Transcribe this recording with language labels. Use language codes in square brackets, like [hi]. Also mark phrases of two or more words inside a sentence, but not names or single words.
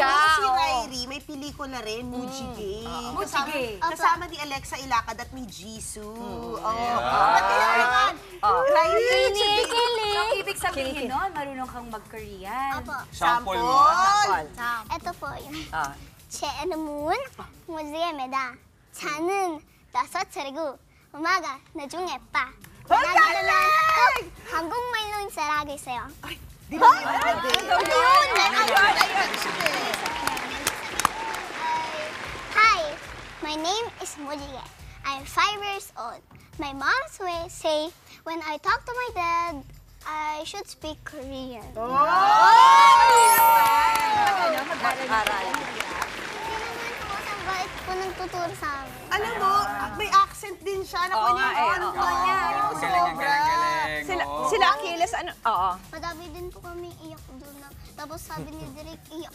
[tl] Si Ryrie, may pelikula rin, Mujige. Mujige. Kasama ni Alexa Ilacad at ni Jisoo. Ba't kaya naman? Ryrie, Mujige. So, ibig sabihin nun, marunong kang mag-Korean. Opo. Sample mo. Ito po yun. Ah. [ko] 제 이름은 모지입니다. 저는 5살이고 엄마가 나중에 빠. 나는 한국말로 잘하고 있어요. [tl] Di ba? [en] Hi, my name is Mojige. I'm 5 years old. My mom say when I talk to my dad, I should speak Korean. [tl] Mag-aral. Hindi naman po sa bait po nagtuturo sa amin. Alam mo, may accent din siya. Naku, Oo nga yung eh, ano oo. niya. Yung Galing, sobra. galing. Sila Achilles, ano? Oo. Madami din po kami iyak doon. Tapos sabi ni Derek, iyak.